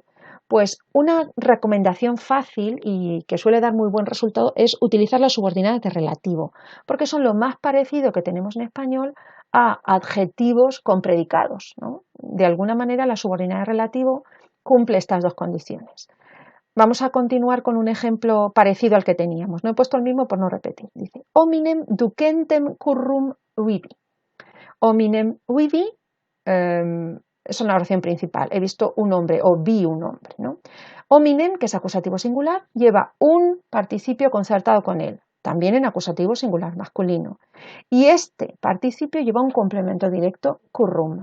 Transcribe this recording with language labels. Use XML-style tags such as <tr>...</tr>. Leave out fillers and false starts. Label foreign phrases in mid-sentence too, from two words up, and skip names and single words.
<es>Pues una recomendación fácil y que suele dar muy buen resultado es utilizar las subordinadas de relativo, porque son lo más parecido que tenemos en español a adjetivos con predicados, ¿no? De alguna manera la subordinada de relativo cumple estas dos condiciones. Vamos a continuar con un ejemplo parecido al que teníamos. No he puesto el mismo por no repetir. Dice,</es> <la>hominem ducentem currum vivi. Hominem vivi</la> <es>es una oración principal. He visto un hombre o vi un hombre, ¿no? Hominem, que es acusativo singular, lleva un participio concertado con él, también en acusativo singular masculino. Y este participio lleva un complemento directo, currum.</es>